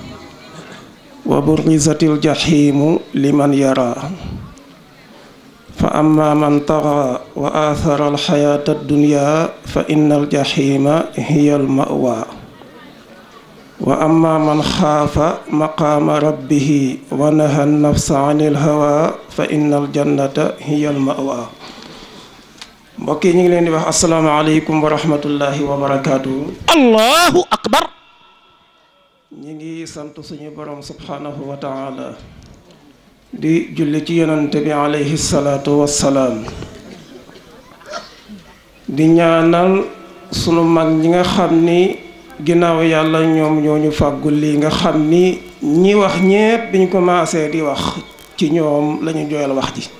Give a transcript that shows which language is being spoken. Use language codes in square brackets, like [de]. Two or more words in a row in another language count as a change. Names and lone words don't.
[ar] وبرزت الجحيم لمن يرى فأما من طغى وآثر الحياة الدنيا فإن الجحيم هي المأوى وأما من خاف مقام ربه ونهى النفس عن الهوى فإن الجنة هي المأوى. [wo] mbokk yi ñu ngi leen di wax [ar] السلام عليكم ورحمة الله وبركاته. الله أكبر. [wo] ñu ngi sant suñu borom [ar] سبحانه وتعالى [wo] di julli ci yonante bi [ar] عليه الصلاة والسلام [wo] di ñaanal sunu mag ñi nga xam ni ginnaaw yàlla ñoom ñoo ñu fàggul lii nga xam ni ñi wax ñépp biñ commencé di wax ci ñoom lañu jooyal wax ji.